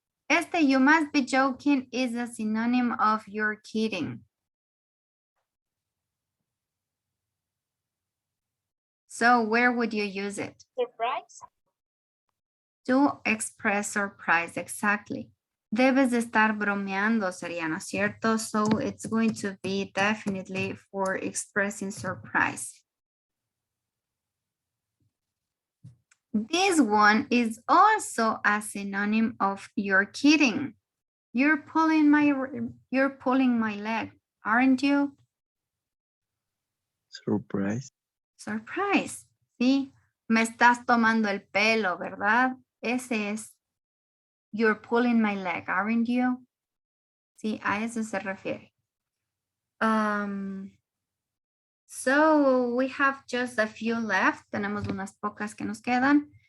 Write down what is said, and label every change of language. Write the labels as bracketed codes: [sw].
[en] Este you must be joking is a synonym of you're kidding. So where would you use it? Surprise. To express surprise, exactly. [es] Debes de estar bromeando, sería, ¿no es cierto? [en] So it's going to be definitely for expressing surprise. This one is also a synonym of you're kidding. You're pulling my leg, aren't you? Surprise. Surprise, ¿sí? [es] Me estás tomando el pelo, ¿verdad? Ese es [en] you're pulling my leg, aren't you? [es] Sí, a eso se refiere. [en] So we have just a few left. [es] Tenemos unas pocas que nos quedan.